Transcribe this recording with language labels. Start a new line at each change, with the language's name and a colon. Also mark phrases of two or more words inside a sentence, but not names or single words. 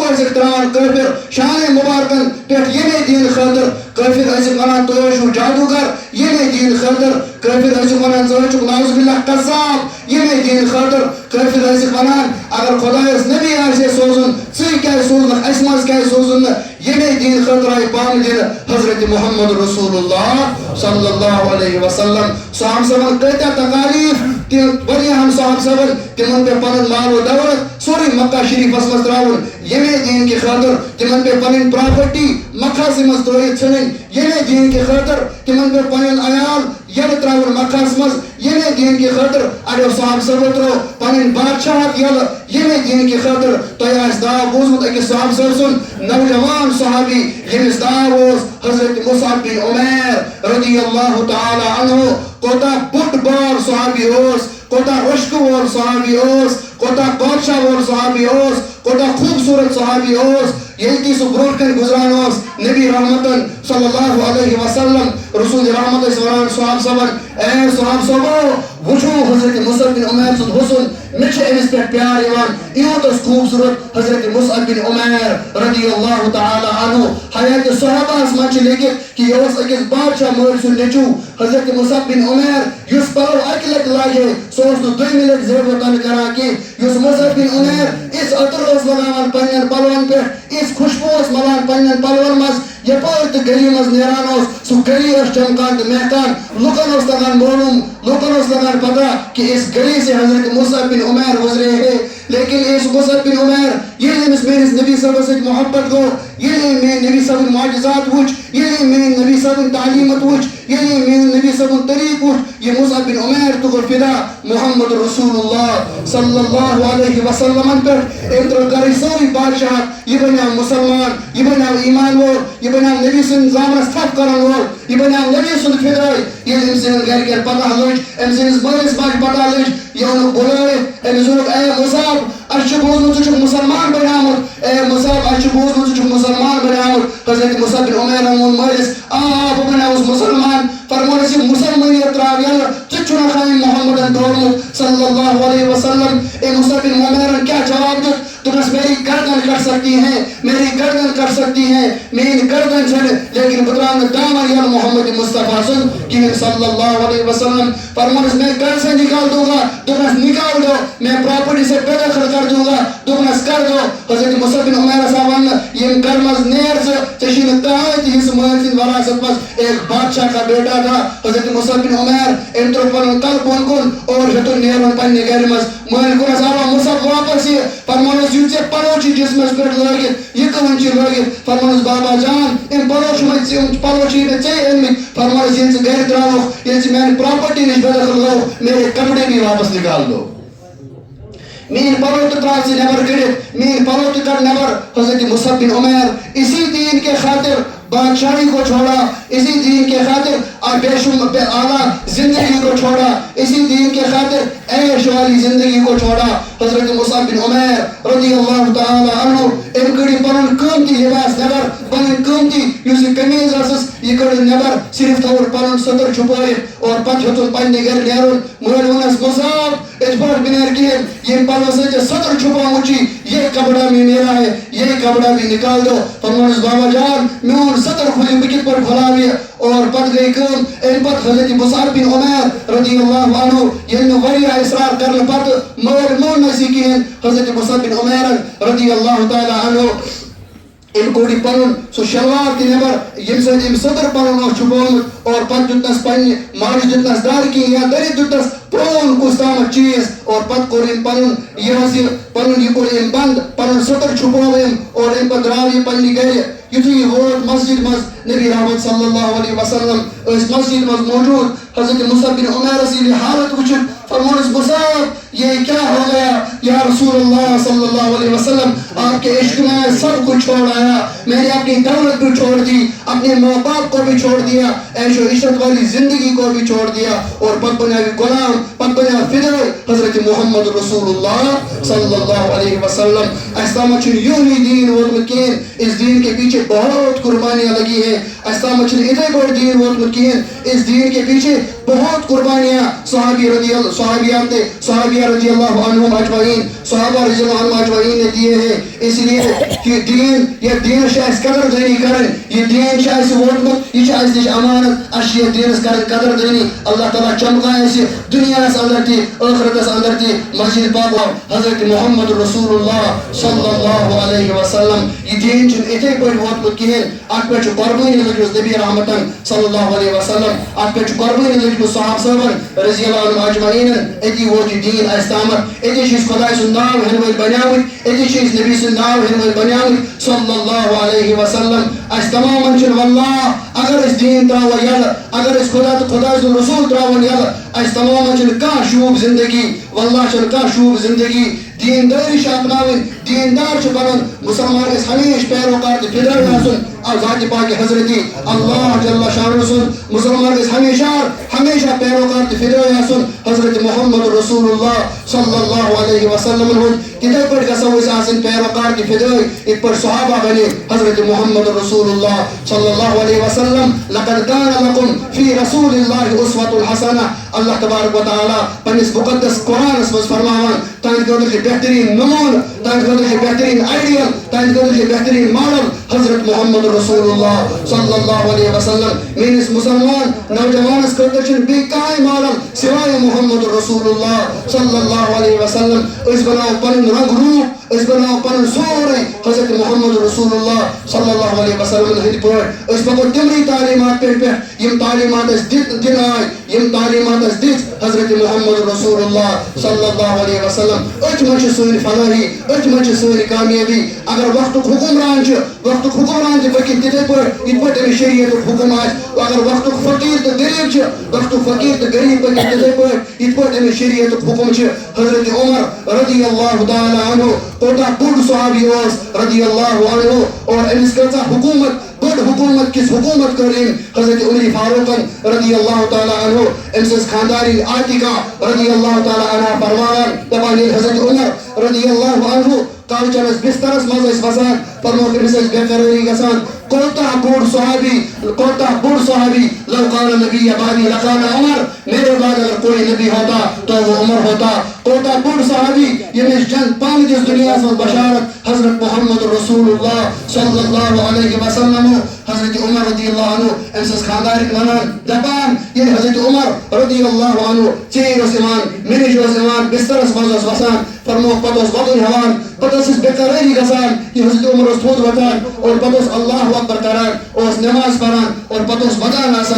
Kashmiri: ٲسِکھ تراوان کٲفر شانہِ مبارکن پٮ۪ٹھ ییٚمے دیٖن خٲطرٕ کٲفر ٲسِکھ ونان تُہۍ ٲسِو جادوگر ییٚمے دیٖن خٲطرٕ کٲفر ٲسِکھ ونان ژٕ ٲسِکھ نعوذ باللہ قذاب ییٚمے دیٖن خٲطرٕ کٲفر ٲسِکھ ونان اگر خۄدایس نبی آسہِ ہے سوزُن ژٕے کیازِ سوزنکھ اَسہِ منٛز کیازِ سوزُن نہٕ ییٚمے دیٖن خٲطرٕ آیہِ پانہٕ دِنہٕ حضرت محمد رسول اللہ صلی اللہ علیہ وسلم صحابہ صٲبن کۭتیاہ تکالیف تِم واریاہن صحابہ صٲبن تِمن پیٚو پنُن مال و دولت سورُے مکہ شریٖفس منٛز تراوُن ییٚمے دیٖن کہِ خٲطرٕ تِمن پیٚو پنٕنۍ پراپرٹی مکھاسٕے منٛز ترٲیِتھ ژھٕنٕنۍ ییٚمے دیٖن کہِ خٲطرٕ تِمن پیٚو پنُن عیال یلہٕ تراوُن مکہس منٛز ییٚمے دیٖن کہِ خٲطرٕ اڑیو صحابہ صٲبو ترٲو پنٕنۍ بادشاہت یلہٕ ییٚمے دیٖن کہِ خٲطرٕ تۄہہِ آسہِ ناو بوٗزمُت أکِس صحابہ صٲب سُنٛد نوجوان صحابی ییٚمِس ناو اوس حضرت مصعب بن عمیر رضی اللہ تعالی عنہ کوتاہ بوٚڑ بار صحابی اوس کوتاہ عشقہٕ وول صحابی اوس کوتاہ بادشاہ وول صحابی اوس کوتاہ خوٗبصوٗرت صحابی اوس ییٚلہِ تہِ سُہ برونٛٹھ کَنہِ گُزران اوس نبی رحمتن صلی اللہ علیہ وسلم رسول رحمت ٲسۍ وَنان صحابہ صٲبن اے صحابہ صٲبو وٕچھو حضرت مصعب بن عمیر سُنٛد حُسن مےٚ چھُ أمِس پٮ۪ٹھ پیار یِوان یوٗت اوس خوٗبصوٗرت حضرت مصعب بن عمیر رضی اللہ تعالی عنہ حیاتِ صحابہس منٛز چھِ لیکھِتھ کہِ یہِ اوس أکِس بادشاہ مٲلۍ سُنٛد نیٚچوٗ حضرت مصعب بن عمیر یُس پلو اکہِ لٹہِ لاگہِ ہے سُہ اوس نہٕ دوٚیمہِ لٹہِ زیب وطن کران کینٛہہ یُس مصعب بن عمیر یِژھ عطر اوس لگاوان پننٮ۪ن پلون پٮ۪ٹھ یِژھ خوشبوٗ اوس ملان پننٮ۪ن پلون منٛز یپٲرۍ تہِ گلی منٛز نیران اوس سُہ گلی ٲس چمکان تہٕ محکان لُکن اوس لگان معلوٗم لُکن اوس لگان پتہ
Urdu: کہ اس گلی سے حضرت مصعب بن عمیر گزرے ہے لیکن اس
Kashmiri: مصعب بن عمیر ییٚلہِ أمِس میٲنِس نبی صٲبس سۭتۍ محبت گوٚو ییٚلہِ أمۍ میٲنۍ نبی صٲبٕنۍ معجزات وٕچھ ییٚلہِ أمۍ میٲنۍ نبی صٲبٕنۍ تعلیٖمت وٕچھ ییٚلہِ أمۍ میٲنۍ نبی صٲبُن طریٖقہٕ وٕچھ یہِ مصعب بن عمیر تہِ گوٚو فدا محمد رسول اللہ صلی اللہ علیہ وسلمن پٮ۪ٹھ أمۍ ترٲو گرٕچ سٲرٕے بادشاہت یہِ بنیو مُسلمان یہِ بنیو ایٖمان وول یہِ بنیو نبی سٕنٛدِس زامنس تھپھ کرن وول یہِ بنیو نبی سُنٛد فِدٲے ییٚلہِ أمۍ سٕنٛدٮ۪ن گرِکٮ۪ن پتہ لٔج أمۍ سٕنٛدِس مٲلِس ماجہِ پتہ لٔج یہِ اوٚنُکھ بُلٲوِتھ أمِس ووٚنُکھ اے مصعب اَسہِ چھُ بوٗزمُت ژٕ چھُکھ مُسلمان بنیومُت اے مصعب اَسہِ چھُ بوٗزمُت ژٕ چھُکھ مُسلمان بنیومُت حضرت مصعب بن عمیرن ووٚن مٲلِس آ بہٕ بنیووُس مُسلمان فرمونَس یہِ مُسلمٲنیت تراو یلہٕ ژٕ چھُنکھ أمۍ محمدن دورمُت صلی اللہ علیہ وسلم اے مصعب بن عمیرن کیٛاہ جواب دیُت دوٚپنس
Urdu: میری گردن کٹ سکتی ہیں میری گردن کٹ سکتی ہیں
Kashmiri: میٲنۍ گردن چھنہٕ لیکن بہٕ تراو نہٕ دامن یلہٕ محمد مصطفیٰ سُنٛد کِہیٖنۍ صلی اللہ علیہ وسلم فرمونَس
Urdu: میں گھر سے نکال دوں گا
Kashmiri: دوٚپنس
Urdu: نکال دو میں پراپرٹی سے بے دخل کر دوں گا
Kashmiri: دوٚپنس
Urdu: کر دو
Kashmiri: حضرت مصعب بن عمیرس آو وننہٕ ییٚمہِ گرٕ منٛز نیر ژٕ ژےٚ چھُے نہٕ کٕہۭنۍ تہِ حصہٕ مٲلۍ سٕنٛدِ وراثت منٛز
Urdu: ایک بادشاہ کا بیٹا تھا
Kashmiri: حضرت مصعب بن عمیر أمۍ ترٛوو پنُن کلہٕ بۄن کُن اور ہیوٚتُن نیرُن پننہِ گرِ منٛز مٲلۍ کوٚرنس آوا مصعب واپس یہِ فرمونَس یُس ژےٚ پلو چھُے جسمس پٮ۪ٹھ لٲگِتھ یہِ کٕہۭنۍ چھُے لٲگِتھ فرمونَس بابا جان یِم پلو چھِ مےٚ پلو چھِی مےٚ ژےٚ أنمٕتۍ فرمونَس ییٚلہِ ژٕ گرِ درٛاوُکھ ییٚلہِ ژٕ میانہِ پراپرٹی نِش بے دخل گوٚوُکھ
Urdu: میرے کپڑے بھی واپس نکال دو
Kashmiri: میٲنۍ پلو تہِ تراو ژٕ نٮ۪بر کٔڑِتھ میٲنۍ پلو تہِ کڑ نٮ۪بر
Urdu: حضرت مصعب بن عمیر اسی دین کے خاطر بادشاہی کو چھوڑا, اسی دین کے خاطر بے اعلیٰ زندگی کو چھوڑا, اسی دین کے خاطر عیش والی زندگی کو چھوڑا.
Kashmiri: حضرت مصعب بن عمیر رضی اللہ تعالی عنہ ام کڑی پنن قیمتی لباس نبر, پنن قیمتی یس قمیض ٲسٕس یہ کڑ نبر, صرف تھوٚوُن پنن صدر چھپٲیِتھ اور پتہٕ ہیوٚتُن پننہِ گرِ نیرُن. مٲلۍ ووٚننس مصعب اِتھ پٲٹھۍ بنیر کِہیٖنۍ, ییٚمہِ پلو سۭتۍ صدر چھپومُت چھُے
Urdu: یہ کپڑا بھی میرا ہے, یہ کپڑا بھی نکال دو.
Kashmiri: فرمونس بابا جان میون صدر کھُلہِ بہٕ کِتھ پٲٹھۍ کھُلاو یہِ, اور پتہٕ گٔے کٲم. امہِ پتہٕ حضرت مصعب بن عمیر رضی اللہ عنہ ییٚلہِ نہٕ واریاہ اصرار کرنہٕ پتہٕ مٲلۍ موننس یہِ کِہیٖنۍ, حضرت مصعب بن عمیر رضی اللہ تعالی عنہ ام کوڑی پنن سو شلوار تہ نبر یم سۭتۍ ام صدر پنن اوس چھپومُت, اور پتہٕ دیُتنس پننہِ ماجہِ دیُتنس دارکی یا دٔرِتھ دیُتنس پرٛون کُس تامتھ چیٖز, اور پتہٕ کوٚر ام پنُن یہ پنُن یہ کوٚر ام بنٛد, پنُن صدر چھپوو ام, اور ام پتہٕ درٛاو یہِ پننہِ گرِ. یُتھُے یہِ ووت مسجد منٛز, نبی رحمت صلی اللہ علیہ وسلم ٲسۍ مسجد منٛز موجود.
Urdu: حضرت مصعب بن عمیر
Kashmiri: ییٚلہِ حالت وٕچھُن فرمونس
Urdu: مصعب یہ کیا ہو گیا یا رسول اللہ صلی اللہ علیہ وسلم, آپ کے عشق میں سب کچھ چھوڑ آیا, میں نے اپنی دولت بھی چھوڑ دی, اپنے ماں باپ کو بھی چھوڑ دیا, عیش و عشرت والی زندگی کو بھی چھوڑ دیا, اور پت بنا غلام, پت بنا فدائے حضرت محمد رسول اللہ صلی اللہ علیہ وسلم.
Kashmiri: اس تامتھ چھُنہٕ یہُے دین ووتمُت کِہیٖنۍ,
Urdu: اس دین کے پیچھے بہت قربانیاں لگی ہیں.
Kashmiri: اس تامتھ چھُنہٕ اِتھے پٲٹھۍ دین ووتمُت کِہیٖنۍ,
Urdu: اس دین کے پیچھے بہت قربانیاں صحابیہ رضی اللہ عنہم اجمعین, صحابہ رضی اللہ عنہم اجمعین نے دیے ہیں. اس لیے کہ دین,
Kashmiri: یہ دین چھِ اَسہِ قدر دٲنی کرٕنۍ, یہ دین چھُ اَسہِ ووتمُت, یہ چھُ اَسہِ نِش امانت, اَسہِ چھِ یتھ دیٖنس کرٕنۍ قدر دٲنی. اللہ تعالیٰ چمکایہِ اَسہِ دُنیاہس اندر تہِ ٲخرتس اندر تہِ مسجد پاک حضرت محمد رسول اللہ صلی اللہ علیہ وسلم. یہ دین چھُنہٕ اِتھے پٲٹھۍ ووتمُت کِہیٖنۍ, اتھ پٮ۪ٹھ چھُ قۄربٲنی لٔجمٕژ نبی رحمتن صلی اللہ علیہ وسلم, اتھ پٮ۪ٹھ چھُ قۄربٲنی لٔجمٕژ صحابہ صٲبن رضی اللہ عنہم اجمعینن. اتی ووت یہ دین اَسہِ تامتھ, اتی چھِ أسۍ خۄداے سُنٛد ناو ہٮ۪نہٕ وٲلۍ بنیٛامٕتۍ, اتی چھِ أسۍ نبی سُنٛد ناو ہٮ۪نہٕ وٲلۍ بنیٛامٕتۍ صلی اللہ علیہ وسلم. اَسہِ تمامن چھُنہٕ واللہ اگر أسۍ دین تراوو یلہٕ, اگر أسۍ خدا تہٕ خۄداے سُنٛد رسول تراوون یلہٕ, اَسہِ تمامن چھُنہٕ کانٛہہ شوٗب زندگی, واللہ چھُنہٕ کانٛہہ شوٗب زندگی. دیندٲری چھِ اپناوٕنۍ, دیندار چھُ بنُن, مُسلمان گژھِ ہمیشہِ پیروکار تہٕ فِدٲے آسُن ذاتِ پاکہِ حضرتی اللہ جل شانہ سُنٛد. مُسلمان گژھِ ہمیشہ پیروکار تہٕ فِدٲے آسُن حضرت محمد رسول اللہ صلی اللہ علیہ وسلم ہُنٛد. تِتھے پٲٹھۍ گژھو أسۍ آسٕنۍ پیروکار تہٕ فِدٲے یِتھ پٲٹھۍ صحابہ بنے حضرت محمد رسول اللہ صلی اللہ علیہ وسلم.
Arabic: لقد كان لكم في رسول الله اسوة حسنة.
Kashmiri: اللہ تبارک و تعالیٰ پننس مقدس قرآنس منٛز فرماوان تہنٛدِ خٲطرٕ چھُ بہتریٖن نموٗنہٕ, تہنٛدِ خٲطرٕ چھُ بہتریٖن آیڈیل, تہنٛدِ خٲطرٕ چھُ بہتریٖن ماڈل حضرت محمد رسول اللہ صلی اللہ علیہ وسلم. میٲنِس مُسلمان نوجوانس خٲطرٕ چھُنہٕ بیٚیہِ کانٛہہ ماڈل سوائے محمد رسول اللہ صلی اللہ علیہ وسلم. أسۍ بناوو پنُن رنٛگ روٗپ, أسۍ بناوو پنُن سورُے حضرت محمد رسول اللہ صلی اللہ علیہ وسلم ہٕنٛدۍ پٲٹھۍ. أسۍ پکو تِمنٕے تعلیٖمات پٮ۪ٹھ یِم تعلیٖمات اَسہِ دِنہٕ آے, یِم تعلیٖمات اَسہِ دِژ حضرت محمد رسول اللہ صلی اللہ علیہ وسلم. أتھۍ منٛز چھِ سٲنۍ فلٲحی, أتھۍ منٛز چھِ سٲنۍ کامیٲبی. اگر وقتُک حُکمران چھُ, وقتُک حُکمران تہِ پٔکِتھ تِتھے پٲٹھۍ یِتھ پٲٹھۍ أمِس شریعتُک حُکم آسہِ. اگر وقتُک فقیٖر تہٕ غریٖب چھُ, وقتُک فقیٖر تہٕ غریٖب پٔکِتھ تِتھے پٲٹھۍ یِتھ پٲٹھۍ أمِس شریعتُک حُکم چھُ. حضرت عمر رضی اللہ تعالیٰ عنہ کوتاہ بوٚڑ صحابی اوس رضی اللہ عنہ, اور أمِس کۭژاہ حکوٗمت, بٔڑ حکوٗمت کِژھ حکوٗمت کٔر أمۍ حضرت عمر فاروقن رضی اللہ تعالیٰ عنہ. أمۍ سٕنٛز خاندارِنۍ عاتِقہ رضی اللہ تعالیٰ عنہ فرماوان دپان ییٚلہِ حضرت عمر رضی اللہ عنہ کالچنس بسترس منٛز ٲسۍ وسان, فرموکھ أمِس ٲسۍ بے قرٲری گژھان. کوتاہ بوٚڑ صحابی
Arabic: لو کان نبی بعدی لکان عمر,
Urdu: میرے بعد اگر کوئی نبی ہوتا تو وہ عمر ہوتا.
Kashmiri: کوتاہ بوٚڑ صحابی ییٚمِس پانہٕ دِژ دُنیاہس منٛز بشارت حضرت محمد رسول اللہ صلی اللہ علیہ وسلم. حضرت عمر رضی اللہ عنہ أمۍ سٕنٛز خاندارِنۍ ونان دپان ییٚلہِ حضرت عمر رضی اللہ عنہ ژیٖرۍ اوس یِوان, مےٚ نِش اوس یِوان, بسترس منٛز اوس وسان, فرموکھ پتہٕ اوس وَدُن ہٮ۪وان, پتہٕ ٲسٕس بے قرٲری گژھان. یہِ حضرت عمر اوس تھوٚد وۄتھان اور پتہٕ اوس اللہ اکبر کران, اوس نٮ۪ماز پران, اور پتہٕ اوس ودان آسان.